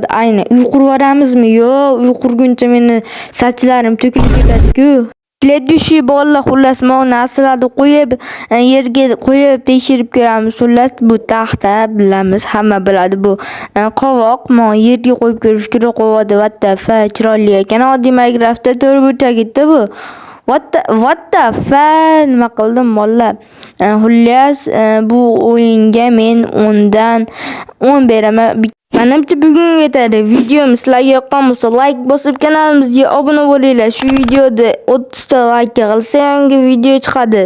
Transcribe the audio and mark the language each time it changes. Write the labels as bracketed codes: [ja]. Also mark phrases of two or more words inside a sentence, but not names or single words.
[uz] Ayni. Uy qurib oramizmi? Yo'q, uy qurguncha meni sachlarim to'kilib ketadi-ku. Ledushi bolalar, xullas men narsalarni qo'yib, yerga qo'yib tekshirib ko'ramiz. Xullas, bu taxta bilamiz, hamma biladi bu. Qovoq men yerga qo'yib ko'rish kerak. Qovoqda [en] what the fuck [uz] chiroyli ekan. Oddiy Minecraftda 4 burchakda bu. [en] What the fuck, [uz] nima qildim bolalar? Xullas, bu o'yinga men 10 dan 10 beraman. Menimcha bugun yetadi. Videomiz sizlarga yoqqan bo'lsa, like bosib, kanalimizga obuna bo'linglar. Shu videoda 30 ta like qilsa, yangi video chiqadi.